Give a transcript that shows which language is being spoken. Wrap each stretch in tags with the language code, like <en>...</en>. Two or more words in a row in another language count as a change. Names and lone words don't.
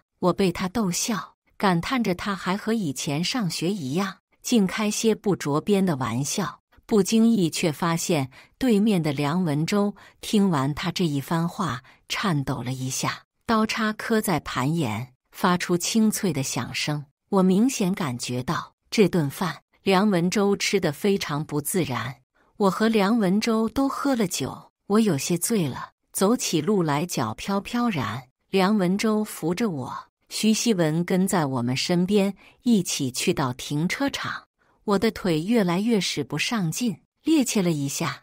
<zh>我被他逗笑，感嘆着他還和以前上學一樣，淨開些不着邊的玩笑。不經意卻發現對面的梁文周聽完他這一番話，顫抖了一下，刀叉磕在盤沿，發出清脆的響聲。我明顯感覺到這頓飯梁文周吃得非常不自然。我和梁文周都喝了酒，我有些醉了，走起路來腳飄飄然。梁文周扶着我，徐希文跟在我們身邊，一起去到停車場。我的腿越來越使不上勁，趔趄了一下。</zh>